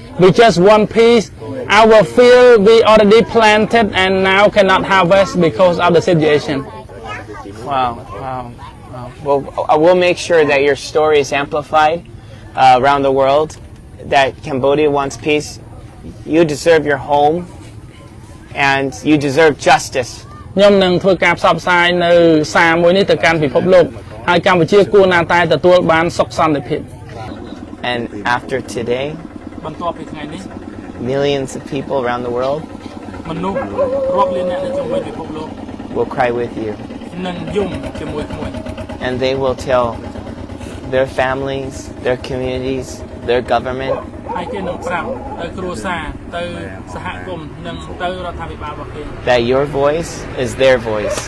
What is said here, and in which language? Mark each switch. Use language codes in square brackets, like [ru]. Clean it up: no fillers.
[en] We just want peace. Our field we already planted and now cannot harvest because of the situation. Wow. Well, I will make sure that your story is amplified around the world. That Cambodia wants peace. You deserve your home, and you deserve justice. [km] ខ្ញុំនឹងធ្វើការផ្សព្វផ្សាយនៅសារមួយនេះទៅកាន់ពិភពលោកហើយកម្ពុជាគួរណាតែទទួលបានសុខសន្តិភាព [en] And after today, [km] បន្ទាប់ពីថ្ងៃនេះ [en] millions of people around the world [km] មនុស្សរាប់លានអ្នកនៅជុំវិញពិភពលោក [en] will cry with you. [km] នឹងយំជាមួយគ្នា [en] And they will tell their families, their communities, their government [km] ហើយគេនឹងប្រាប់ទៅគ្រួសារទៅសហគមន៍និងទៅរដ្ឋាភិបាលរបស់គេ [en] that your voice is their voice.